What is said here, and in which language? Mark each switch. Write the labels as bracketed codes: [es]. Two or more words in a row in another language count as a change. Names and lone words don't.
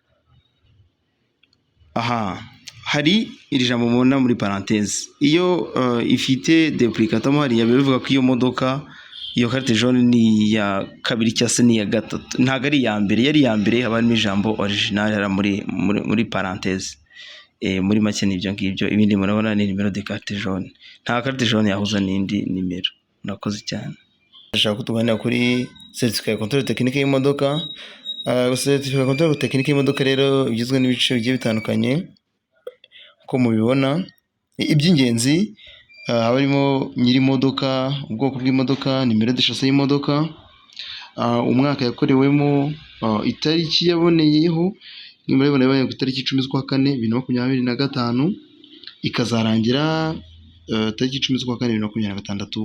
[rw] Hari iri jambo mubona muri parenthèse, iyo ifite duplicate hariya bivuga ko iyo modoka, iyo [fr] carte jaune [rw] ni ya kabiri cyangwa se ni ya gatatu, ntabwo ari iya mbere. Yari iya mbere haba harimo ijambo original hara muri parenthèse. Muri make n'ibyo ngibyo, ibindi murabona ni nimero [fr] de carte jaune. [rw] Nta [fr] carte jaune [rw] yahuza n'indi nimero. Murakoze cyane. Ndashaka ko tuganira kuri [fr] certificat de contrôle technique [rw] y'imodoka. [fr] Certificat de contrôle technique [rw] y'imodoka rero igizwe n'ibice bigiye bitandukanye uko mubibona. Iby'ingenzi haba harimo nyiri modoka, ubwoko bw'imodoka, nimero [fr] de chassis [rw] y'imodoka, umwaka yakorewemo, itariki yaboneyeho, murabona yabaye ku itariki 10/4/2025, ikazarangira tariki 10/4/2026.